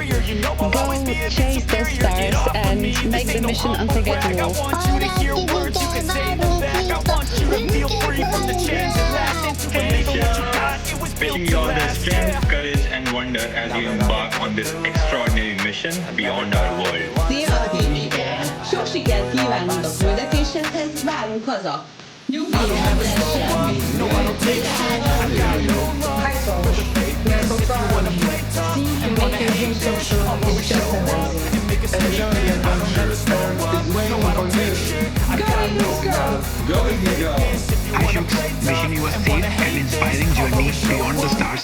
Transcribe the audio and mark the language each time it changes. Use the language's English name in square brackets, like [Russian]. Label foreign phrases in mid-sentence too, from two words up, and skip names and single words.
[English] Go chase the stars and make the mission unforgettable. Wishing you all the strength, courage, and wonder as you embark on this extraordinary mission beyond our world. [Hungarian] Szia a tévéken! Sok sikert kívánunk a küldetéshez, várunk haza! Nyugdíjra nem lesz semmi! [English] We are so proud of you. See and make your dreams so true is just amazing. Enjoy the adventure. Earth is waiting for you. Go Eagles, go! Go Eagles! Hi, Shooks. Wishing you a safe and inspiring journey beyond the stars.